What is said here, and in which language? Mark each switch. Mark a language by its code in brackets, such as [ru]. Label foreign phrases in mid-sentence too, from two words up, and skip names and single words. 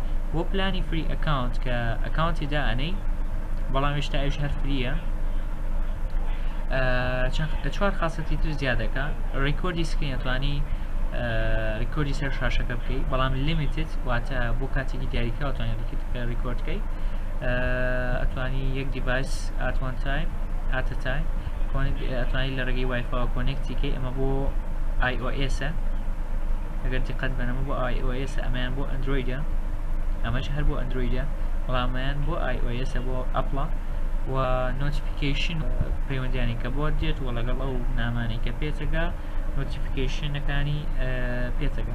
[ckb] بۆ پلانی [en] free account [ckb] کە ئەکاونتی دائەنەی بەڵام هێشتا ئەوش هەر فریە، چوار خاصەتی تر زیادەکە. ڕیکۆردی سکرین ئەتوانی ڕیکۆردی سەر شاشەکە بکەیت، بەڵام لیمیتد واتە بۆ کاتێکی دیاریکە ئەتوانی ڕیکۆردکەی. ئەتوانی یەک دیڤایس [en] at one time [ckb] ئەتوانی لە ڕێگەی وایفاوە کۆنێکتیکەی. ئەمە بۆ iOS-ە، ئەگەر دیقەت بنەمە بۆ iOS-ە، ئەمەیان بۆ ئەندرویدە، ئەمەش هەر بۆ ئەندرویدە، بەڵام ئەمەیان بۆ iOS-ە بۆ ئەپڵە و نۆتیفیکیشن پەیوەندیانی کە بۆ دێت و لەگەڵ ئەو نامانی کە پێتەگا نۆتیفیکیشنەکانی پێتەگا.